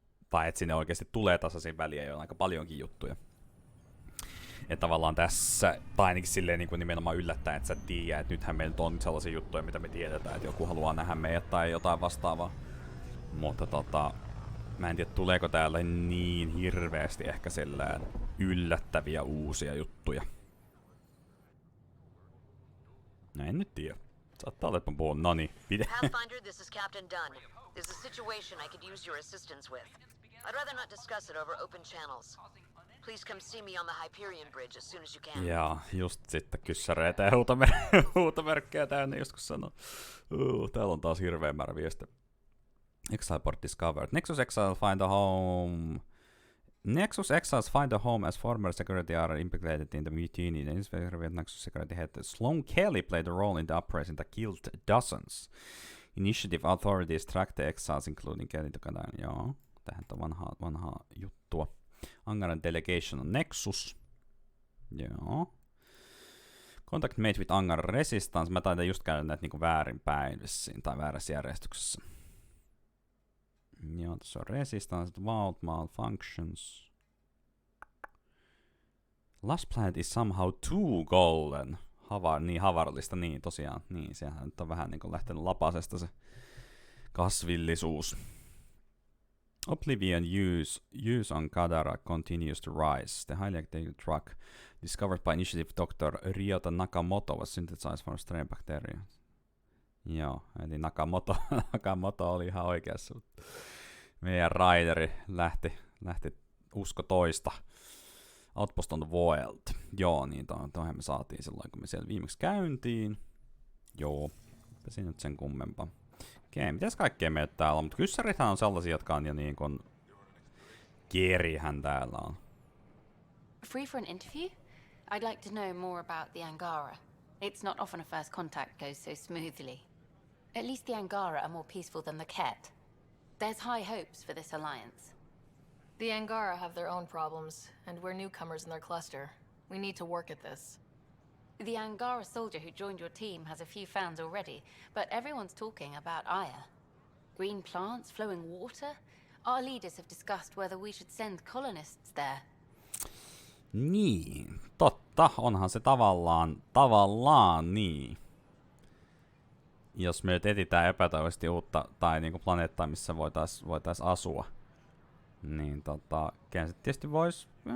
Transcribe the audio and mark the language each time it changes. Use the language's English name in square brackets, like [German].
[Finnish] Tai että sinne oikeasti tulee tasaisin väliajoin aika paljonkin juttuja. Että tavallaan tässä, tai ainakin silleen niinku nimenomaan yllättäen, että sä tiedät, että nythän meillä on sellaisia juttuja, mitä me tiedetään, että joku haluaa nähdä meidät tai jotain vastaavaa. Mutta mä en tiedä, tuleeko täällä niin hirveästi ehkä sellään yllättäviä uusia juttuja. No en nyt tiedä. Saattaa olla, että mä puhun. Noniin, [English] Pathfinder, this is Captain Dunn. There's a situation I could use your assistance with. I'd rather not discuss it over open channels. Please come see me on the Hyperion Bridge as soon as you can. [Finnish] Ja just sitten kyssäreitä ja huutomerkkejä täynnä joskus sanoo. Täällä on taas hirveä määrä viestiä. [English] Exile port discovered. Nexus Exiles find a home. Nexus Exiles find a home as former security are implicated in the mutiny. The inspector of Nexus security head Sloan Kelly played a role in the uprising that killed dozens. Initiative authorities tracked the exiles, including Kelly Tokadan. [Finnish] Joo, tähän on vanhaa juttua. [English] Angaran delegation on Nexus. [Finnish] Joo. [English] Contact made with Angaran resistance. [Finnish] Mä taitan just käydä näitä niinku väärinpäin vissiin, tai väärässä järjestyksessä. Joo, tässä on [English] resistance, vault, malfunctions. Last planet is somehow too golden. [Finnish] Havarallista, niin tosiaan. Niin, sehän nyt on vähän niinku lähtenyt lapasesta se kasvillisuus. [English] Oblivion use on Kadara continues to rise. The highly active drug discovered by Initiative Dr. Ryota Nakamoto was synthesized from strain bacteria. [Finnish] Joo, eli Nakamoto oli ihan oikeassa. Meidän raideri lähti usko toista. [English] Outpost on the Void. [Finnish] Joo, niin toihan me saatiin silloin, kun me siellä viimeksi käyntiin. Joo, se nyt sen kummempaa. Okei, mitäs kaikkea meitä täällä on? Mutta kyssärithän on sellaisia, jotka on jo niin kuin... Kerihän täällä on. [English] Free for an interview? I'd like to know more about the Angara. It's not often a first contact goes so smoothly. At least the Angara are more peaceful than the Ket. There's high hopes for this alliance. The Angara have their own problems, and we're newcomers in their cluster. We need to work at this. The Angara soldier who joined your team has a few fans already, but everyone's talking about Aya. Green plants, flowing water. Our leaders have discussed whether we should send colonists there. [Finnish] Niin, totta. Onhan se tavallaan niin. Jos me nyt etsitään epätoivoisesti uutta tai niinku planeettaa, missä voitais asua, niin kyllä se tietysti vois...